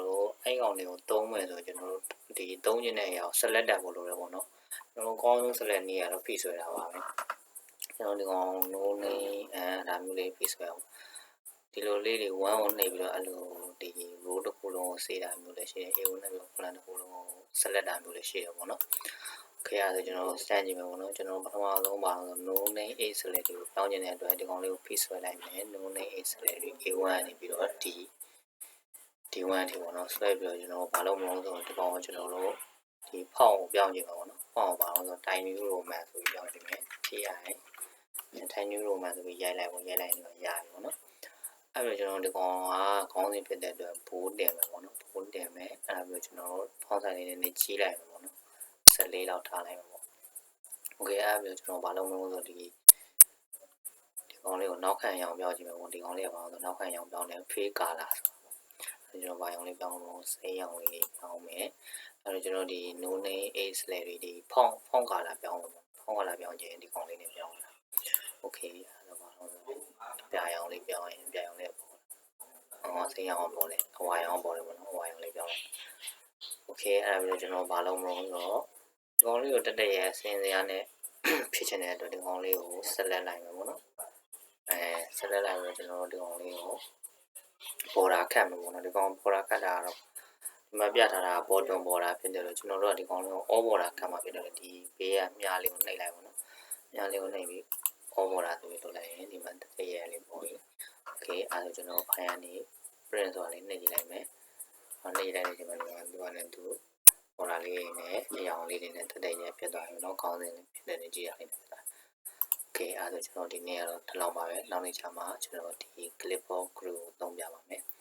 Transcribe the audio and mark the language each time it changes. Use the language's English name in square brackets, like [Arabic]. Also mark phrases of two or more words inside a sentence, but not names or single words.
[Burmese] တို့အဲ့ကောင်လေးကိုသုံးမယ်ဆိုကျွန်တော်တို့ဒီသုံးခြင်းတဲ့အရာကို select တက်ဖို့လိုတယ်ပေါ့နော်ကျွန်တော်ကောင်းဆုံး select နေရာတော့ဖိဆွဲတာပါပဲကျွန်တော်ဒီကောင် [English] no name [Burmese] ဒါမျိုးလေးဖိဆွဲအောင်ဒီလိုလေးတွေ1 1နေပြီးတော့အဲ့လိုဒီ row တစ်ခုလုံးကိုစေးတာမျိုးလည်းရှိတယ် A1 နဲ့ပြီးတော့ column တစ်ခုလုံးကို select တာမျိုးလည်းရှိတယ်ပေါ့နော်Okay အဲ့ဒါကျွန်တော်စမ်းကြည့်မယ်ပေါ့နော်ကျွန်တော်ပထမဆုံးပါတော့ [English] no name a select [Burmese] ကိုပြောင်းခြင်းတဲ့အတွက်ဒီကောင်လေးကိုဖိဆွဲလိုက်မယ် [English] no name a select [Burmese] A1 နေပြီးတော့D1 ထိပေါ့နော်ဆွဲပြီးတော့ကျွန်တော်ဘာလို့မလုပ်ဆိုတော့ဒီကောင်ကိုကျွန်တော်တို့ဒီဖောင်းကိုပြောင်းကြည့်မှာပေါ့နော်ဖောင်းကိုဘာလို့ဆိုတော့ time new roman ဆိုပြီးပြောင်းကြည့်မယ် TI time new roman ဆိုပြီးရိုက်လိုက်နေတော့ရပြီပေါ့နော်အဲ့တော့ကျွန်တော်ဒီကောင်ကခေါင်းစဉ်ဖြစ်တဲ့အတွက်ဘိုးတင်မယ်ပေါ့နော်ဘိုးတင်မယ်အဲ့ဒါပြီးကျွန်တော် တို့ဖောင်းဆိုင်လေးနဲ့ကြီးလိုက်မယ်ပေါ့နော်14လောက်ထားလိုက်မယ်ပေါ့ Okay အဲ့ဒါပြီးကျွန်တော်ဘာလို့မလုပ်ဆိုဒီကောင်လေးကိုနောက်ခံရောင်ပြောင်းကြည့်မယ်ပေါ့ဒီကောင်လေးကဘာလို့ဆိုနောက်ခံရောင်ပြောင်းတယ် [English] fade color [Burmese] ဆိုကျွန်တော်ဘာရောင်လေးပြောင်းလို့စိမ်းရောင်လေးပြောင်းမယ်အဲ့တော့ကျွန်တော်ဒီ [English] no name a slash [Burmese] ဒီဖောင်း color ပြောင်းလို့ဖောင်း color ပြောင်းခြင်းဒီကောင်လေးနဲ့ပြောင်းလာ Okay အဲ့တော့ဘာလို့ပြာရောင်လေးပြောင်းရင်ပြာရောင်လေးပေါ့စိမ်းရောင်ပေါ်လေအဝါရောင်ပေါ်လေပေါ့နော်အဝါရောင်လေးပြောင်းလိုက် Okay အဲ့ဒါပြီးကျွန်တော်ဘာလို့မလို့ဆိုတော့ဒီကောင်လေးကိုတက်ရဲ့စင်စရာနဲ့ဖြစ်ချင်တဲ့အတွက်ဒီကောင်လေးကို select လိုက်မယ်ပေါ့နော်select လိုက်ပြီးကျွန်တော်ဒီကောင်လေး ကို border ခတ်မယ်ပေါ့နော်ဒီကောင် border ခတ်တာကတော့ဒီမှာပြထားတာ [English] bottom border [Burmese] ဖြစ်တယ်လို့ကျွန်တော်တို့ကဒီကောင်လေးကို [English] all border [Burmese] ခတ်မှာဖြစ် တယ်ဒီဘေးကမြားလေးကိုနှိပ်လိုက်ပေါ့နော်မြားလေးကိုနှိပ်ပြီး [English] all border [Burmese] ဆိုပြီးလုပ်လိုက်ရင်ဒီမှာတက်ရဲ့လေးပေါ်ပြီ Okay အဲ့ဒါကျွန်တော် file ကနေ print ဆိုတာလေးနှိပ်ကြည့်လိုက်မယ်နှိပ်လိုက်တဲ့ချိန်မှာဒီကနဲ့သူborder လေးနဲ့အရောင်လေးတွေနဲ့တက်ရဲ့ဖြစ်သွားပြီနော်ခေါင်းစဉ်ဖြစ်တဲ့ကြည့်ရအောင်ဖြစ်သွားOkay အဲ့ဒါကျွန်တော်ဒီနေ့ကတော့ဒီလောက်ပါပဲနောက်နေ့ကျမှကျွန်တော်ဒီ [English] clipboard group [Burmese] ကိုသုံးပြပါမယ်